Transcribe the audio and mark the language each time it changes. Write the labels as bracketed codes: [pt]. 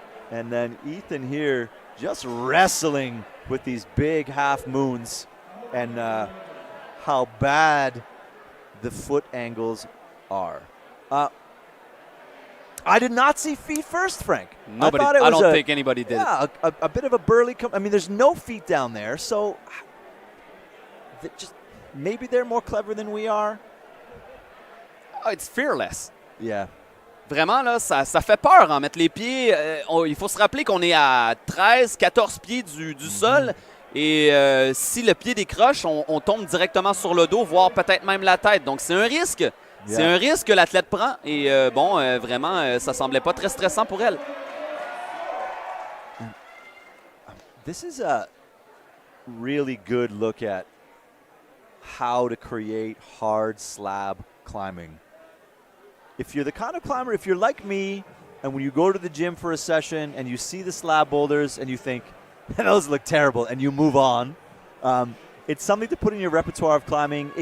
[en] And then Ethan here just wrestling with these big half moons and how bad the foot angles are. I did not see feet first, Frank. Nobody. I don't think anybody did. Yeah, a bit of a burly. I mean, there's no feet down there, so just maybe they're more clever than we are. Oh, it's fearless. Yeah. [fr] Vraiment, là, ça fait peur, hein, mettre les pieds. Il faut se rappeler qu'on est à 13, 14 pieds du sol. Et si le pied décroche, on tombe directement sur le dos, voire peut-être même la tête. Donc, c'est un risque. Yeah. C'est un risque que l'athlète prend. Et vraiment, ça semblait pas très stressant pour elle. [en] This is a really good look at how to create hard slab climbing. If you're the kind of climber, if you're like me, and when you go to the gym for a session and you see the slab boulders and you think, those look terrible, and you move on, it's something to put in your repertoire of climbing.